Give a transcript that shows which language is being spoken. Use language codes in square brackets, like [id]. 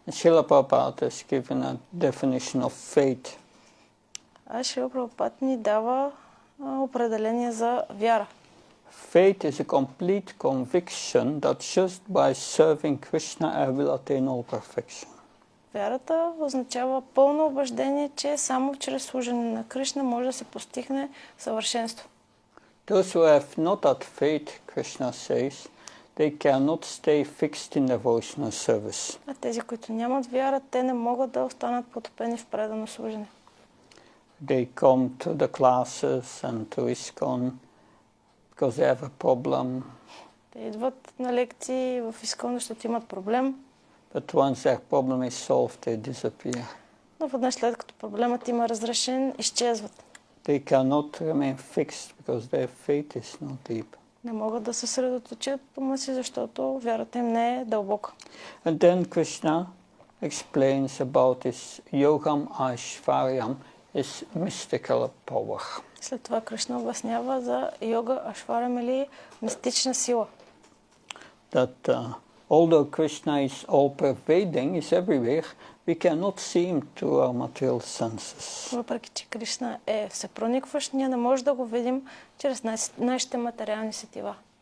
[en] Шрила Прабхупада has given a definition of faith. [bg] А Шрила Прабхупада ни дава определение за вяра. [en] Faith is a complete conviction that just by serving Krishna I will attain all perfection. [bg] Вярата означава пълно убеждение, че само чрез служене на Кришна може да се постигне съвършенство. [en] Those who have not that faith, Krishna says, they cannot stay fixed in devotional service. [bg] А тези, които нямат вяра, те не могат да останат потопени в предано служене. [en] They come to the classes and to ISKCON because they have a problem. [bg] Те идват на лекции в ISKCON, защото имат проблем. [en] But once their problem is solved, they disappear. [bg] Но веднъж след като проблемът има разрешен, изчезват. [en] They cannot remain fixed because their faith is not deep. [bg] Не могат да се съсредоточат по ума си, защото вярата им не е дълбока. [en] And then Krishna explains about this yogam aishvaryam, is mystical power. [bg] След това Кришна обяснява за йога ашварям или мистична сила. [en] That although Krishna is all-pervading, is everywhere, we cannot see him through our material senses. [bg] Въпреки че Кришна е всепроникващ, ние не можем да го видим чрез нашите материални сетива.